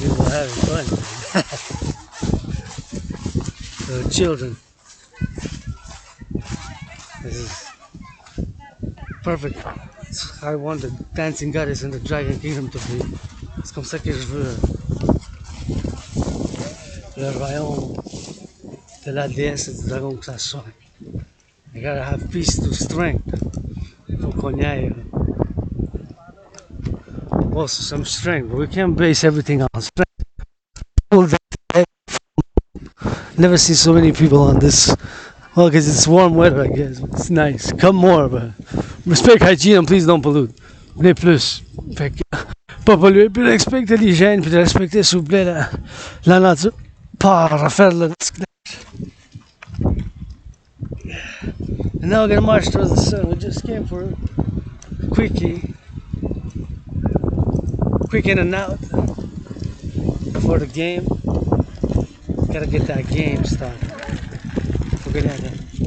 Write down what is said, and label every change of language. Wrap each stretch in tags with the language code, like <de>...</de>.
<en>Having fun. The children. This is perfect. I want the dancing goddess in the dragon kingdom to be.</en> <fr>C'est comme ça que je veux le royaume de la déesse et du dragon que ça soit.</fr> <en>I gotta have peace to strength.</en> <fr>Faut qu'on y aille.</fr> <en>Also some strength, but we can't base everything on strength. Never see so many people on this. Well, because it's warm weather, I guess. It's nice. Come more, but respect hygiene and please don't pollute.</en> <fr>Venez plus. Fait que, pas polluer, puis respecter l'hygiène, puis respecter, s'il vous plaît, la nature. Pas refaire le recyclage.</fr> <en>And now we're gonna march towards the sun. We just came for a quickie. Quick in and out before the game. Gotta get that game started. Forget that.</en>